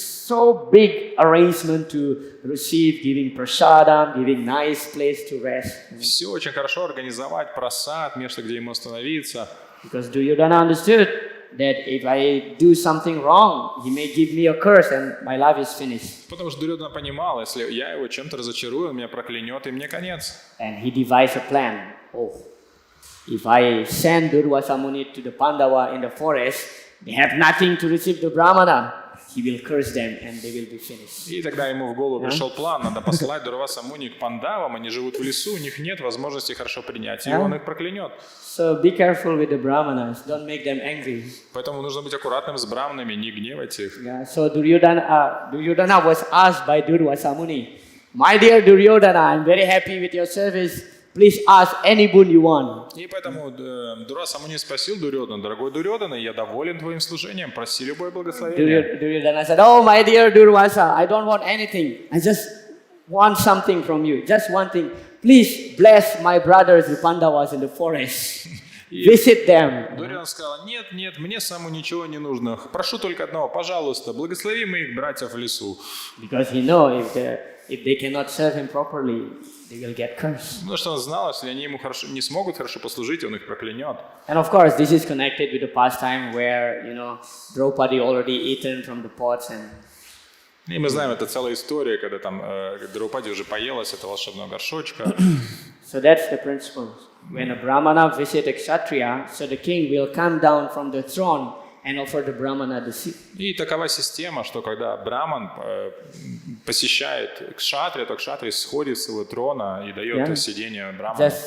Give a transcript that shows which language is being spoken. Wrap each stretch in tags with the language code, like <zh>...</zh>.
<en>so big arrangement to receive, giving prasadam, giving nice place to rest.</en> <ru>Все очень хорошо организовать, просад, место, где ему остановиться.</ru> <en>Because Duryodhana understood that if I do something wrong, he may give me a curse and my life is finished.</en> <ru>Потому что Дурьодана понимал, если я его чем-то разочарую, он меня проклянет, и мне конец.</ru> <en>And he devised a plan. Oh, if I send Durvasa Muni to the Pandava in the forest, they have nothing to receive the Brahmana. He will curse them and they will be finished.</en> <ru>И тогда ему в голову пришел план, надо послать Дурваса Муни к пандавам, они живут в лесу, у них нет возможности хорошо принять, и он их проклянет.</ru> <en>So be careful with the Brahmanas. Don't make them angry.</en> <ru>Поэтому нужно быть аккуратным с браманами, не гневать их.</ru> <en>Yeah. So Duryodhana was asked by Durvasa Muni, "My dear Duryodhana, I'm very happy with your service. Please ask any boon you want."</en> <ru>И поэтому Дурваса Муни спросил Дурьодана, дорогой Дурьодана, я доволен твоим служением, проси любое благословение.</ru> <en>Duryodhana said, "Oh, my dear Durvasa, I don't want anything. I just want something from you. Just one thing. Please bless my brothers, the Pandavas in the forest. Visit them."</en> <ru>Дурьодан сказал, нет, мне самому ничего не нужно. Прошу только одного, пожалуйста, благослови моих братьев в лесу.</ru> <en>Because he know if they cannot serve him properly, they will get cursed.</en> <ru>Потому что он знал, если они ему не смогут хорошо послужить, он их проклянет.</ru> <en>And of course, this is connected with the pastime where, Draupadi already eaten from the pots and</en> <ru>И мы знаем, это целая история, когда там Драупади уже поелась этого волшебного горшочка.</ru> <en>so that's the principle. When a Brahmana visits a Kshatriya, so the king will come down from the throne and offer the Brahmana the seat.</en> <ru>И такова система, что когда браман посещает кшатрия, то кшатрий сходит с его трона и дает сидение браману.</ru>